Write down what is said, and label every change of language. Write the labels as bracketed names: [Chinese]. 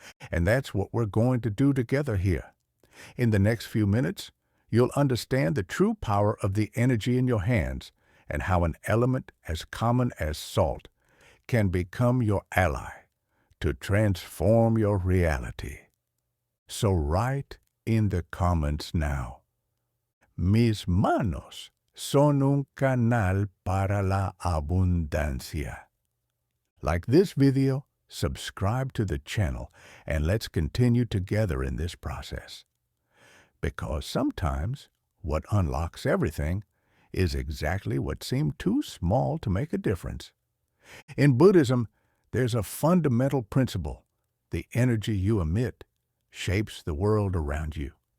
[English] And that's what we're going to do together here. In the next few minutes, you'll understand the true power of the energy in your hands and how an element as common as salt can become your ally to transform your reality. So write in the comments now, [Spanish] "Mis manos son un canal para la abundancia. [English] Like this video, subscribe to the channel and let's continue together in this process. Because sometimes what unlocks everything is exactly what seemed too small to make a difference. In Buddhism, there's a fundamental principle. The energy you emit shapes the world around you.